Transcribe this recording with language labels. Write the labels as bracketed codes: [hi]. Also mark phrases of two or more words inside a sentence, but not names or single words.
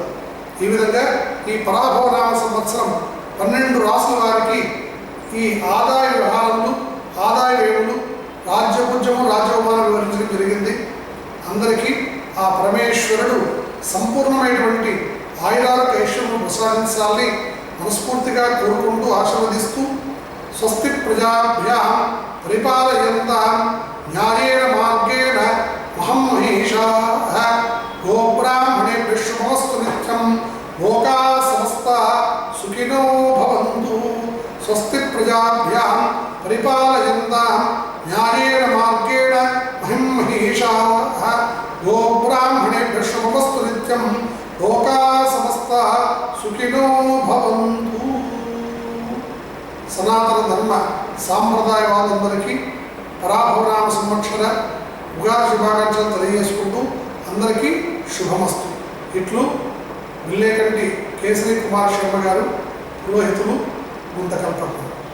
[te] ఈ విధంగా ఈ పరాభవనామ సంవత్సరం 12 రాసుల వారికి ఈ ఆదాయ వ్యవహారములు, ఆదాయ వ్యయములు, రాజ్యపూజ్యము, రాజ్యవమానం వివరించడం జరిగింది. అందరికీ ఆ పరమేశ్వరుడు సంపూర్ణమైనటువంటి ఆయురారోగ్య ఐశ్వర్యమును ప్రసాదించాలని మనస్ఫూర్తిగా కోరుకుంటూ ఆశీర్వదిస్తూ [sa] స్వస్తి ప్రజాభ్యాం పరిపాలయంతాం న్యాయేన మార్గేణ మహం మహీషాః గోబ్రాహ్మణేభ్యః శుభమస్తు నిత్యం లోకాః సమస్తాః సుఖినో భవంతు. స్వస్తి ప్రజాభ్యాం పరిపాలయంతాం న్యాయేన మార్గేణ మహం మహీషాః గోబ్రాహ్మణేభ్యః శుభమస్తు నిత్యం లోకాః సమస్తాః సుఖినో భవంతు. [te] సనాతన ధర్మ సాంప్రదాయవాదులందరికీ పరాభవనామ సంవత్సర ఉగాది శుభాకాంక్షలు తెలియజేసుకుంటూ అందరికీ శుభమస్తు. ఇట్లు విల్లేకంటి కేసరి కుమార్ శర్మ గారు, పురోహితులు, గుంతకల్పన.